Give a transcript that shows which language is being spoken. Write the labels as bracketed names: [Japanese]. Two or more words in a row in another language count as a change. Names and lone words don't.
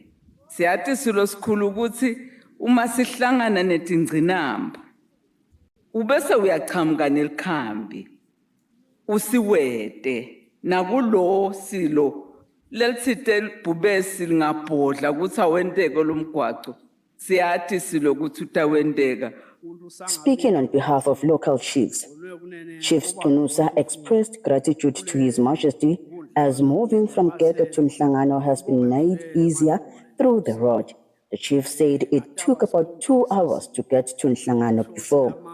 [Swati] Siyathi silo sikhulu ukuthi uma sihlangana netingcinamba ubese uyachamuka nelikhambi usiwede nakulo silo lelithite libhubesi lingabhodla ukuthi awendeke lomgwaqo siyathi silo ukuthi utawendeka. [English] Speaking on behalf of local chiefs, Chief Tunusa expressed gratitude to His Majesty as moving from Gege to Mhlangano has been made easier through the road. The chief said it took about 2 hours to get to Mhlangano before.